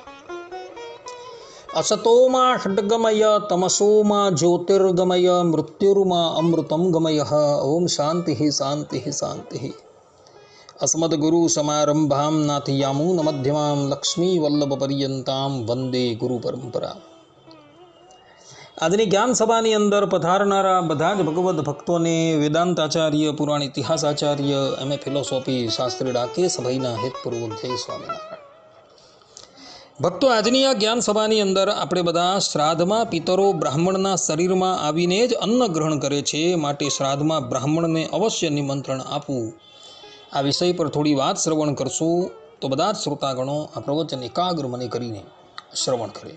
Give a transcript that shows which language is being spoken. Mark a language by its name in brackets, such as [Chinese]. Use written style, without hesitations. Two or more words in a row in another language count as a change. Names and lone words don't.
[Sanskrit] असतो मा षड्गमय तमसो मा ज्योतिर्गमय मृत्युर्मा अमृतं गमयः। ओम शांति शांति शांति। अस्मद्गुरुसमारम्भां नाथयामुनमध्यमां लक्ष्मीवल्लभपर्यन्तां वंदे गुरुपरंपरा। [Gujarati] આજની જ્ઞાન સભાની અંદર પધારનારા બધા જ ભગવદ્ ભક્તોને વેદાંત આચાર્ય, પુરાણ ઇતિહાસ આચાર્ય, [English] MA philosophy [Gujarati] શાસ્ત્રી ડાકે સભાઈના હેતપૂર્વક જય સ્વામિનારાયણ. ભક્તો, આજની આ જ્ઞાન સભાની અંદર આપણે બધા શ્રાદ્ધમાં પિતરો બ્રાહ્મણના શરીરમાં આવીને જ અન્ન ગ્રહણ કરે છે, માટે શ્રાદ્ધમાં બ્રાહ્મણને અવશ્ય નિમંત્રણ આપવું, આ વિષય પર થોડી વાત શ્રવણ કરશું તો બધા જ શ્રોતાગણો આ પ્રવચન એકાગ્ર મને કરીને શ્રવણ કરે.